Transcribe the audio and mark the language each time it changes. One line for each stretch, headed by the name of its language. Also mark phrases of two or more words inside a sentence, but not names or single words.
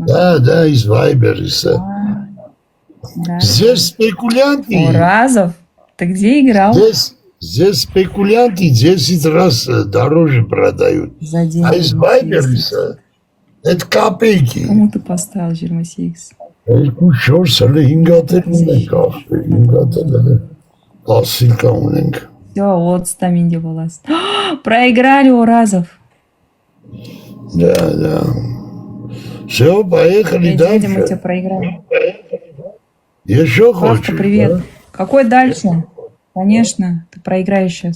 Russian: Да, из Вайбериса. Да. Здесь спекулянты. Уразов, ты где играл? Здесь спекулянты 10 раз дороже продают. За день. А из Вайбериса это копейки. Кому ты поставил Жирмасикс?
Armenian: Շորս հլը 5 ունենք աղբեր, 5 ասիլկա ունենք։
Russian: Все, вот стаминде волост. Проиграли, Уразов. Да. Все, поехали Дядя, мы дальше. тебя проиграли. Еще Пашка, хочешь? привет. Да? Какой дальше? Конечно, ты проиграешь сейчас.